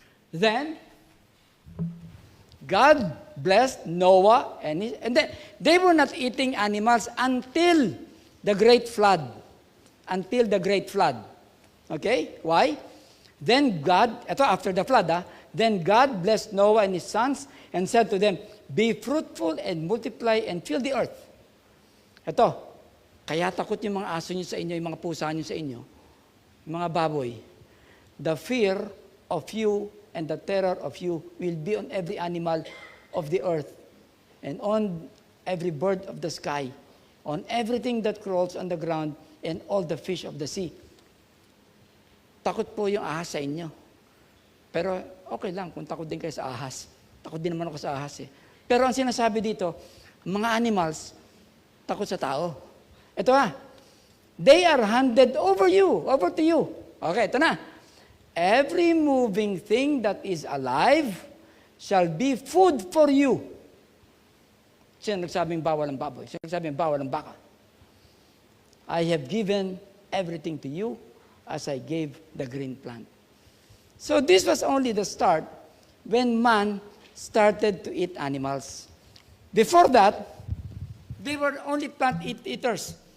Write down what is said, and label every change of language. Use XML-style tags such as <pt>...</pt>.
<en>Then, God blessed Noah and then they were not eating animals until the great flood. Until the great flood. Okay? Why? Then God,</en> <tl>ito after the flood,</tl> <en>then God blessed Noah and his sons and said to them, be fruitful and multiply and fill the earth.</en> <tl>Ito, kaya takot yung mga aso nyo sa inyo, yung mga pusa nyo sa inyo, yung mga baboy.</tl> <en>The fear of you and the terror of you will be on every animal of the earth and on every bird of the sky, on everything that crawls on the ground and all the fish of the sea.</en> <tl>Takot po yung ahas sa inyo. Pero okay lang kung takot din kayo sa ahas. Takot din naman ako sa ahas eh. Pero ang sinasabi dito,</tl> <en>mga animals,</en> <tl>takot sa tao.</tl> <en>Ito they are handed over to you. Okay,</en> <tl>ito na.</tl> <en>Every moving thing that is alive shall be food for you.</en> <tl>Sino nagsabing bawal ang baboy? Sino nagsabing bawal ang baka?</tl> <en>I have given everything to you as I gave the green plant. So this was only the start when man started to eat animals. Before that, they were only plant eaters.</en>